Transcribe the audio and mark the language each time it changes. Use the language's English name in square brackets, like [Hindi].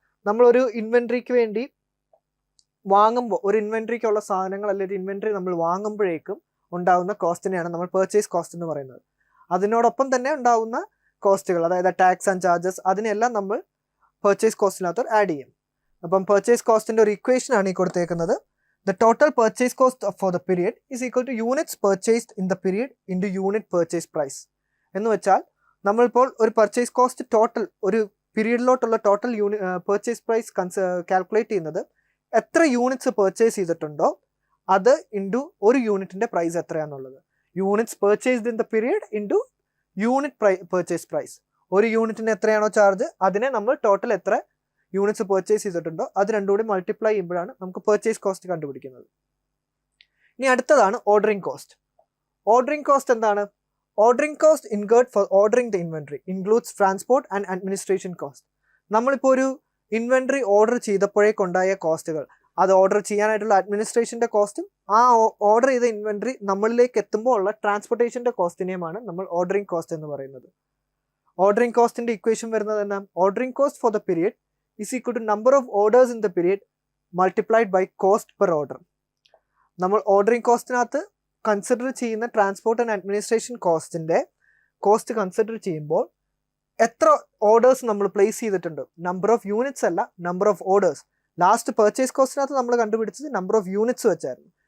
[Malayalam] നമ്മളൊരു ഇൻവെൻട്രിക്ക് വേണ്ടി വാങ്ങുമ്പോൾ, ഒരു ഇൻവെൻട്രിക്കുള്ള സാധനങ്ങൾ അല്ലെങ്കിൽ ഇൻവെൻട്രി നമ്മൾ വാങ്ങുമ്പോഴേക്കും ഉണ്ടാകുന്ന കോസ്റ്റിനെയാണ് നമ്മൾ പർച്ചേസ് കോസ്റ്റ് എന്ന് പറയുന്നത്. അതിനോടൊപ്പം തന്നെ ഉണ്ടാകുന്ന കോസ്റ്റുകൾ, അതായത് ടാക്സ് ആൻഡ് ചാർജസ്, അതിനെല്ലാം നമ്മൾ പർച്ചേസ് കോസ്റ്റിനകത്ത് ആഡ് ചെയ്യും. അപ്പം പർച്ചേസ് കോസ്റ്റിൻ്റെ ഒരു ഇക്വേഷൻ ആണ് ഈ കൊടുത്തേക്കുന്നത്. [English] The total purchase cost for the period is equal to units purchased in the period into unit purchase price. [Malayalam] എന്ന് വെച്ചാൽ നമ്മളിപ്പോൾ ഒരു പർച്ചേസ് കോസ്റ്റ് ടോട്ടൽ ഒരു പീരീഡിലോട്ടുള്ള ടോട്ടൽ പർച്ചേസ് പ്രൈസ് കാൽക്കുലേറ്റ് ചെയ്യുന്നത് എത്ര യൂണിറ്റ്സ് പർച്ചേസ് ചെയ്തിട്ടുണ്ടോ അത് ഇൻറ്റു ഒരു യൂണിറ്റിൻ്റെ price എത്രയാണെന്നുള്ളത്. [English] Units purchased in the period into unit purchase price. [Malayalam] ഒരു യൂണിറ്റിന് എത്രയാണോ ചാർജ് അതിനെ നമ്മൾ ടോട്ടൽ എത്ര യൂണിറ്റ്സ് പർച്ചേസ് ചെയ്തിട്ടുണ്ടോ അത് രണ്ടും കൂടി മൾട്ടിപ്ലൈ ചെയ്യുമ്പോഴാണ് നമുക്ക് പർച്ചേസ് കോസ്റ്റ് കണ്ടുപിടിക്കുന്നത്. ഇനി അടുത്തതാണ് ഓർഡറിംഗ് കോസ്റ്റ്. ഓർഡറിംഗ് കോസ്റ്റ് എന്താണ്? [English] Ordering cost incurred for ordering the inventory includes transport and administration cost. [Malayalam] നമ്മളിപ്പോൾ ഒരു ഇൻവെൻട്രി ഓർഡർ ചെയ്തപ്പോഴേക്കുണ്ടായ കോസ്റ്റുകൾ, അത് ഓർഡർ ചെയ്യാനായിട്ടുള്ള അഡ്മിനിസ്ട്രേഷൻ്റെ കോസ്റ്റും ആ ഓർഡർ ചെയ്ത ഇൻവെൻട്രി നമ്മളിലേക്ക് എത്തുമ്പോൾ ഉള്ള ട്രാൻസ്പോർട്ടേഷൻ്റെ കോസ്റ്റിനെയുമാണ് നമ്മൾ ഓർഡറിംഗ് കോസ്റ്റ് എന്ന് പറയുന്നത്. ഓർഡറിംഗ് കോസ്റ്റിൻ്റെ ഇക്വേഷൻ വരുന്നത് എന്നാ? Ordering cost for the period [English] is equal to number of orders in the period multiplied by cost per order. [Malayalam] നമ്മൾ ഓർഡറിംഗ് കോസ്റ്റിനകത്ത് കൺസിഡർ ചെയ്യുന്ന transport and administration കോസ്റ്റിൻ്റെ cost consider ചെയ്യുമ്പോൾ എത്ര ഓർഡേഴ്സ് നമ്മൾ place ചെയ്തിട്ടുണ്ട്, നമ്പർ ഓഫ് യൂണിറ്റ്സ് അല്ല, number of orders. Last purchase കോസ്റ്റിനകത്ത് നമ്മൾ കണ്ടുപിടിച്ചത് number of units വെച്ചായിരുന്നു.